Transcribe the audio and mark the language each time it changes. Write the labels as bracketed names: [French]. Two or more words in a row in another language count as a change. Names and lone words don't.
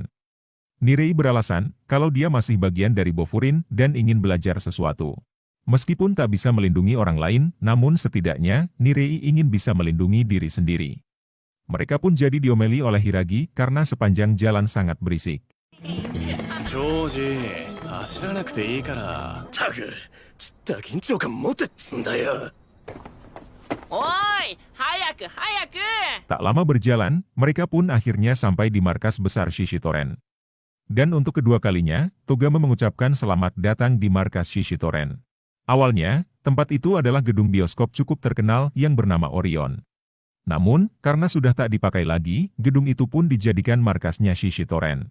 [Indonesian] Nirei beralasan, kalau dia masih bagian dari Bofurin dan ingin belajar sesuatu. Meskipun tak bisa melindungi orang lain, namun setidaknya, Nirei ingin bisa melindungi diri sendiri. Mereka pun jadi diomeli oleh Hiragi karena sepanjang jalan sangat berisik. [Japanese] ジョージ、走らなくていいから。たく、ちった緊張感持てっつんだよ。おーい、早く早く。 [Indonesian] Tak lama berjalan, mereka pun akhirnya sampai di markas besar Shishitoren. Dan untuk kedua kalinya, Togama mengucapkan selamat datang di markas Shishitoren. Awalnya, tempat itu adalah gedung bioskop cukup terkenal yang bernama Orion. Namun, karena sudah tak dipakai lagi, gedung itu pun dijadikan markasnya Shishitoren.